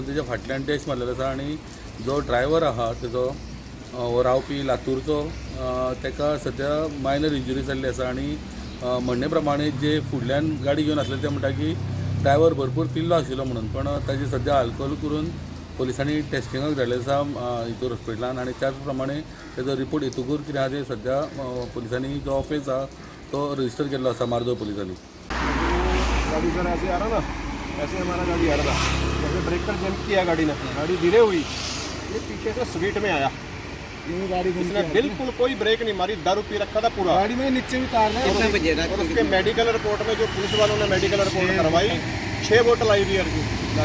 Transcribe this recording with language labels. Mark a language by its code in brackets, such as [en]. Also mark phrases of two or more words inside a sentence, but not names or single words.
[kok] तेच्या फाटल्यान डॅश मारलेलो आसा आणि जो ड्रायव्हर आहा तेजो हो रावपी लातूरचो तेका सद्या [en] minor injury [kok] जाल्ली आसा आणि म्हणणे प्रमाणे जे फुडल्यान गाडी घेवन आसले ते म्हणटा की ड्रायव्हर भरपूर पिल्लो आशिल्लो म्हणून पण ताजी सद्या आल्कोहोल करून पोलिसांनी टेस्टिंगाक धाडले आसा हितूर हॉस्पिटलान आणि त्याच प्रमाणे तेजो रिपोर्ट येतकूर कितें आहा तें सद्या पोलिसांनी जो ऑफेस आहा तो रजिस्टर केल्लो आसा मार्दोळ पोलिसांनी। [hi] गाड़ी सर ऐसे आ रहा ना, ऐसे हमारा गाड़ी आ रहा था, जैसे ब्रेकर जंप किया गाड़ी ने, गाड़ी धीरे हुई, ये पीछे से स्वीट में आया, गाड़ी इसने बिल्कुल कोई ब्रेक नहीं मारी, दारू पी रखा था पूरा गाड़ी में नीचे उतारना और उसके [en] medical report [hi] में जो पुलिस वालों ने [en] medical report [hi] करवाई 6 बोतल आई बियर की गाड़ी।